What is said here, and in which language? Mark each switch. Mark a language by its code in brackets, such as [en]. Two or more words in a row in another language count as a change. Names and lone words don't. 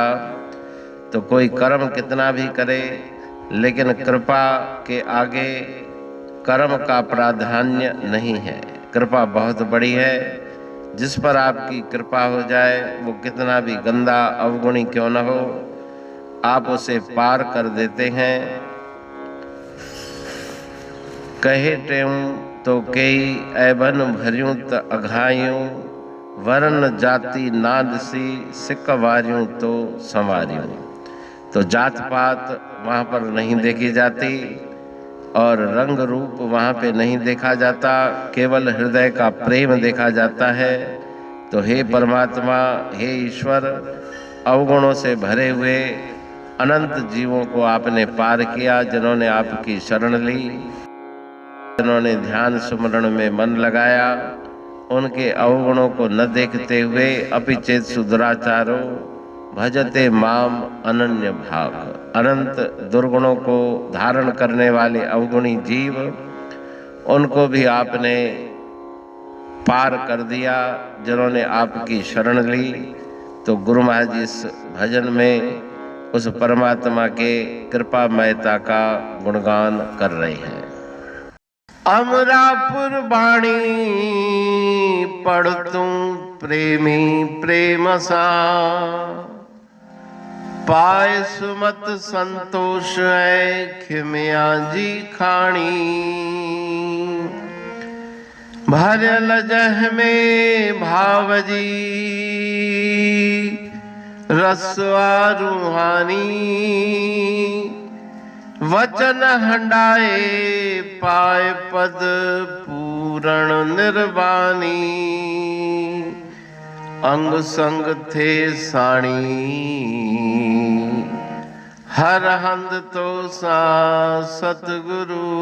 [hi] तो कोई कर्म कितना भी करे, लेकिन कृपा के आगे कर्म का प्राधान्य नहीं है। कृपा बहुत बड़ी है। जिस पर आपकी कृपा हो जाए, वो कितना भी गंदा अवगुणी क्यों न हो, आप उसे पार कर देते हैं। [sd] कहे टेऊं तो कई ऐबन भरियूं त अघायूं, वर्ण जाति नाद सी सिकवारियों तो संवारियों। [hi] तो जात पात वहाँ पर नहीं देखी जाती और रंग रूप वहाँ पे नहीं देखा जाता, केवल हृदय का प्रेम देखा जाता है। तो हे परमात्मा, हे ईश्वर, अवगुणों से भरे हुए अनंत जीवों को आपने पार किया, जिन्होंने आपकी शरण ली, जिन्होंने ध्यान सुमरण में मन लगाया, उनके अवगुणों को न देखते हुए [sa] अपिचेत सुदुराचारो भजते माम अनन्य भाग। [hi] अनंत दुर्गुणों को धारण करने वाले अवगुणी जीव, उनको भी आपने पार कर दिया, जिन्होंने आपकी शरण ली। तो गुरु महाराज जी इस भजन में उस परमात्मा के कृपामयता का गुणगान कर रहे हैं। [sd] अमरापुर बाणी पढ़तू प्रेमी प्रेम सा, पाए सुमत संतोष है खिमिया जी खाणी। भरल जह में भावजी रसवा रूहानी, वचन हंडाए पाए पद पूरण निर्वाणी। अंग संग थे साणी हर हंद तो सा सतगुरु।